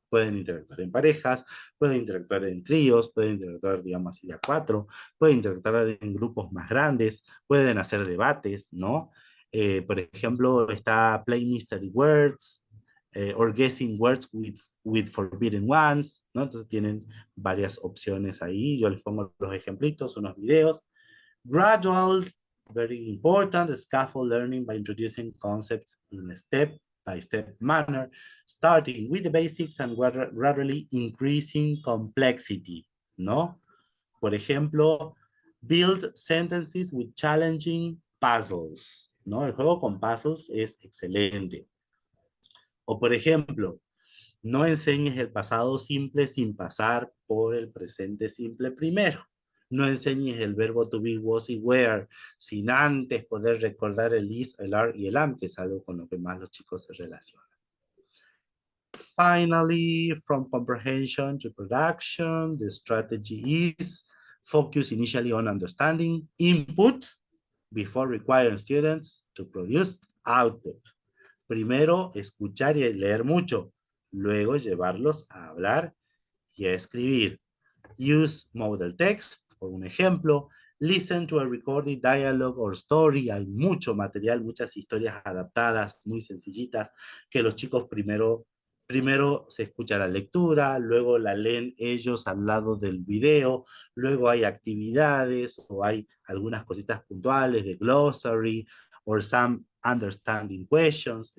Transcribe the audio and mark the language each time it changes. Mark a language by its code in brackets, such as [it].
[es] Pueden interactuar en parejas, pueden interactuar en tríos, pueden interactuar, digamos así, de a cuatro, pueden interactuar en grupos más grandes, pueden hacer debates, ¿no? Por ejemplo, está [en] Play Mystery Words, or Guessing Words with forbidden ones, [es] ¿no? Entonces tienen varias opciones ahí. Yo les pongo los ejemplitos, unos videos. [en] Gradual, very important, scaffold learning by introducing concepts in a step-by-step manner, starting with the basics and gradually increasing complexity, ¿no? [es] Por ejemplo, [en] build sentences with challenging puzzles, ¿no? [es] El juego con puzzles es excelente. O por ejemplo, no enseñes el pasado simple sin pasar por el presente simple primero. No enseñes el verbo to be, was y were sin antes poder recordar el is, el are y el am, que es algo con lo que más los chicos se relacionan. [en] Finally, from comprehension to production, the strategy is focus initially on understanding input before requiring students to produce output. [es] Primero, escuchar y leer mucho. Luego, llevarlos a hablar y a escribir. [en] Use model text, [es] por un ejemplo. [en] Listen to a recorded dialogue or story. [es] Hay mucho material, muchas historias adaptadas, muy sencillitas, que los chicos primero se escucha la lectura, luego la leen ellos al lado del video, luego hay actividades o hay algunas cositas puntuales de [en] glossary or some understanding questions.